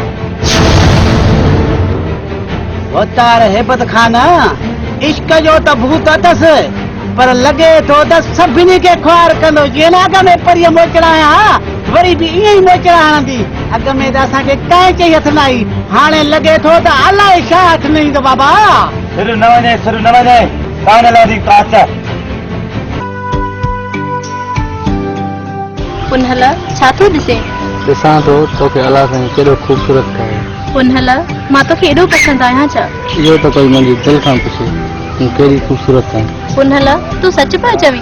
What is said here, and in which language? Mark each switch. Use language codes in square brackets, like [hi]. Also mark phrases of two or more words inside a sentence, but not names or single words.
[sd] वतार हेबत खान इश्क जो त भूत अथसि, पर लॻे थो त सभिनी खे ख्वार कंदो। जीअं न अॻ में परीअ मोचड़ा आया, वरी बि ईअं ई मोचड़ा हणंदी। अॻ में त असांखे कंहिं चई हथ न आई, हाणे लॻे थो त अलाए छा हथ न ईंदो बाबा। सिर न वञे कान लादी काच। पुनहल छा थो ॾिसे? ॾिसां थो तोखे अलाह साईं केॾो ख़ूबसूरत कयो। पुनहल मां तोखे एॾो पसंदि आहियां छा? इहो त कोई मुंहिंजी दिलि खां पुछे तूं कहिड़ी ख़ूबसूरत आहीं। पुनहल तूं सच पियो चवीं?